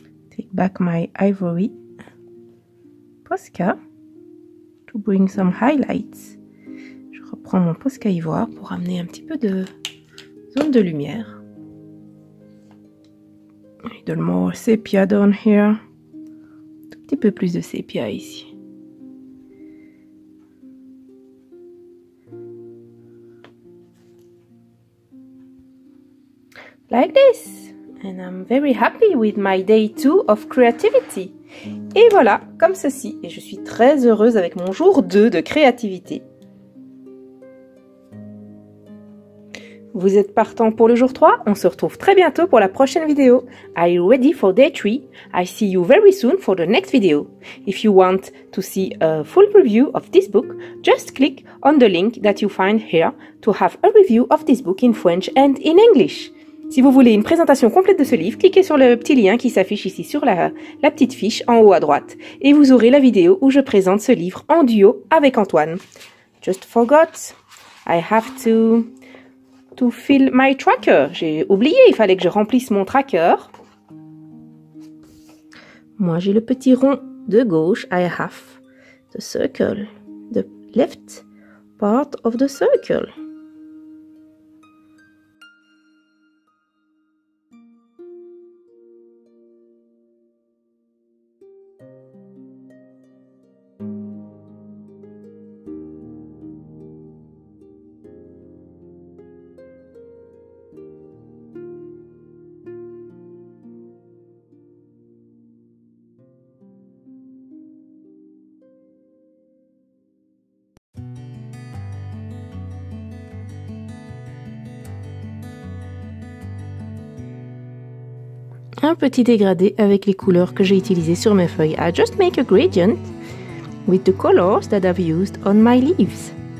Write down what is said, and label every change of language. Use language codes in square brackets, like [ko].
[en] Take back my ivory Posca to bring some highlights. [fr] Je reprends mon Posca ivoire pour amener un petit peu de zone de lumière. [en] little more sepia down here. [fr] Un petit peu plus de sépia ici. [en] Like this. And I'm very happy with my day 2 of creativity. [fr] Et voilà, comme ceci. Et je suis très heureuse avec mon jour 2 de créativité. Vous êtes partant pour le jour 3? On se retrouve très bientôt pour la prochaine vidéo. [en] Are you ready for day 3? I see you very soon for the next video. If you want to see a full review of this book, just click on the link that you find here to have a review of this book in French and in English. [fr] Si vous voulez une présentation complète de ce livre, cliquez sur le petit lien qui s'affiche ici sur la petite fiche en haut à droite. Et vous aurez la vidéo où je présente ce livre en duo avec Antoine. [en] Just forgot, I have to fill my tracker. [fr] J'ai oublié, il fallait que je remplisse mon tracker. Moi, j'ai le petit rond de gauche. [en] I have the circle, the left part of the circle. [fr] Un petit dégradé avec les couleurs que j'ai utilisées sur mes feuilles. [en] I just make a gradient with the colors that I've used on my leaves.